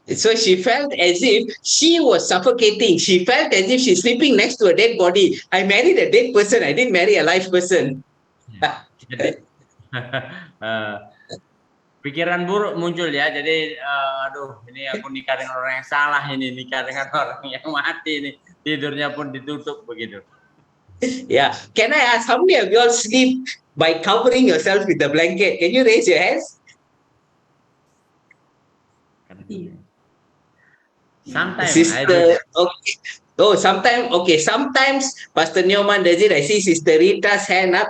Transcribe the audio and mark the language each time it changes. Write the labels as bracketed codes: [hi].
[en] So she felt as if she was suffocating. She felt as if she's sleeping next to a dead body. I married a dead person. I didn't marry a live person. [id] Jadi pikiran buruk muncul ya. Jadi aduh, ini aku nikah dengan orang yang salah, ini nikah dengan orang yang mati, ini tidurnya pun ditutup begitu. [en] Yeah. Can I ask, how many of you all sleep by covering yourself with the blanket? Can you raise your hands? Sometimes I do Sister, that. okay. Oh, sometimes, okay. Sometimes Pastor Newman does it. I see Sister Rita's hand up.